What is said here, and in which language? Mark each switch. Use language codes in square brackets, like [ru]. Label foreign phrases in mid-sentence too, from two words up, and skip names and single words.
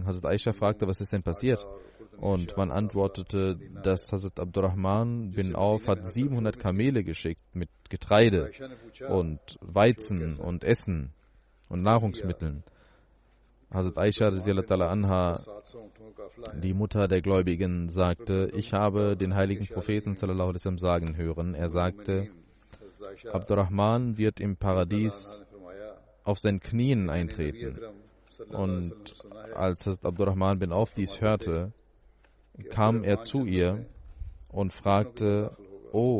[de] Hazrat Aisha fragte, was ist denn passiert? Und man antwortete, dass Hazrat Abdurrahman bin Auf hat 700 Kamele geschickt mit Getreide und Weizen und Essen und Nahrungsmitteln. Hazrat Aisha anha, die Mutter der Gläubigen, sagte: Ich habe den heiligen Propheten [ar] صلى الله عليه وسلم [de] sagen hören. Er sagte, Abdurrahman wird im Paradies auf seinen Knien eintreten. Und als Abdurrahman bin Auf dies hörte, kam er zu ihr und fragte: O